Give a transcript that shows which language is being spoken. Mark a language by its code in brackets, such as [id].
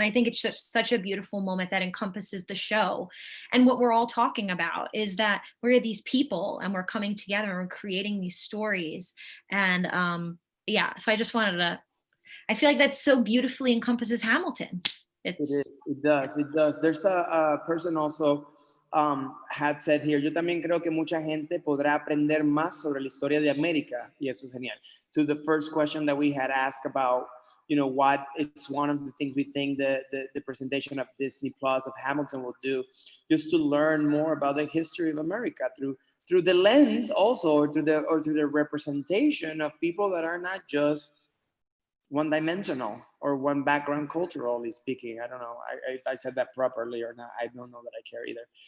[en] And I think it's just such a beautiful moment that encompasses the show. And what we're all talking about is that we're these people and we're coming together and we're creating these stories. And yeah, so I just wanted to, I feel like that so beautifully encompasses Hamilton. It does. There's a person also had said here, [es] yo también creo que mucha gente podrá aprender más sobre la historia de América, y eso es genial. [en] To the first question that we had asked about, you know, what it's one of the things we think the presentation of Disney Plus of Hamilton will do, just to learn more about the history of America through the lens also, or through the representation of people that are not just one-dimensional or one background culturally speaking. I don't know, I said that properly or not. I don't know that I care either.